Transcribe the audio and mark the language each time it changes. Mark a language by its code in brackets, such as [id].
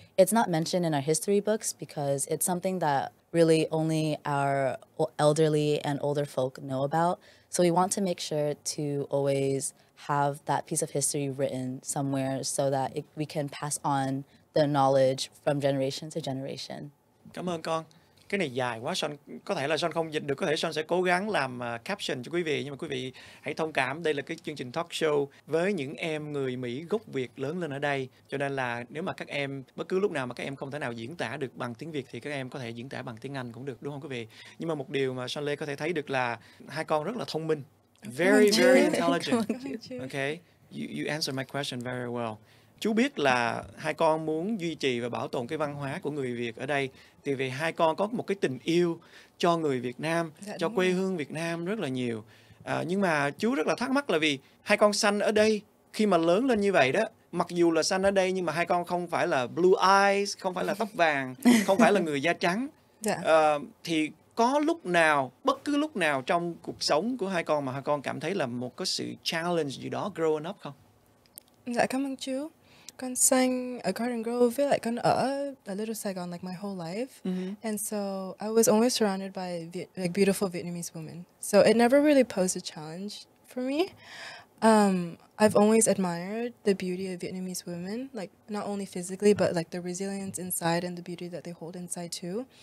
[en] It's not mentioned in our history books because it's something that really only our elderly and older folk know about. So we want to make sure to always have that piece of history written somewhere so that we can pass on the knowledge from generation to generation. [vi] Cảm ơn con. Cái này dài quá, Son có thể là Son không dịch được, có thể Son sẽ cố gắng làm caption cho quý vị, nhưng mà quý vị hãy thông cảm, đây là cái chương trình talk show với những em người Mỹ gốc Việt lớn lên ở đây, cho nên là nếu mà các em bất cứ lúc nào mà các em không thể nào diễn tả được bằng tiếng Việt thì các em có thể diễn tả bằng tiếng Anh cũng được, đúng không quý vị? Nhưng mà một điều mà Son Lê có thể thấy được là hai con rất là thông minh, [en] very intelligent. Okay, you answer my question very well. [vi] Chú biết là hai con muốn duy trì và bảo tồn cái văn hóa của người Việt ở đây, thì vì hai con có một cái tình yêu cho người Việt Nam, cho quê hương Việt Nam rất là nhiều. Nhưng mà chú rất là thắc mắc là vì hai con sanh ở đây, khi mà lớn lên như vậy đó, mặc dù là sanh ở đây nhưng mà hai con không phải là [en] blue eyes, [vi] không phải là tóc vàng, không phải là người da trắng. Thì có lúc nào, bất cứ lúc nào trong cuộc sống của hai con mà hai con cảm thấy là một cái sự challenge gì đó [en] growing up [vi] không? Dạ cảm ơn chú. Con sang ở Garden Grove với lại con ở Little Saigon [en] like my whole life. And so I was always surrounded by beautiful Vietnamese women. So it never really posed a challenge for me. I've always admired the beauty of Vietnamese women, like not only physically, but like the resilience inside and the beauty that they hold inside too.